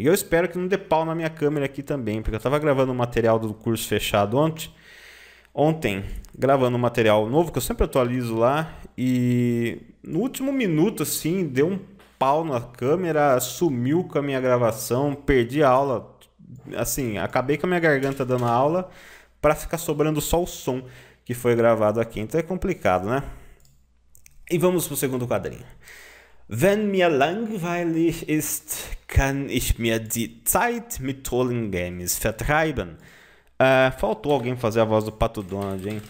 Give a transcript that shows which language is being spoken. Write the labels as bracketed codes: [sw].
[pt] E eu espero que não dê pau na minha câmera aqui também, porque eu estava gravando um material do curso fechado ontem, gravando um material novo, que eu sempre atualizo lá, e no último minuto, assim, deu um pau na câmera, sumiu com a minha gravação, perdi a aula, assim, acabei com a minha garganta dando aula, para ficar sobrando só o som que foi gravado aqui. Então é complicado, né? E vamos pro segundo quadrinho. [de] Wenn mir langweilig ist, kann ich mir die Zeit mit tollen Games vertreiben. [pt] Faltou alguém fazer a voz do Pato Donald, hein?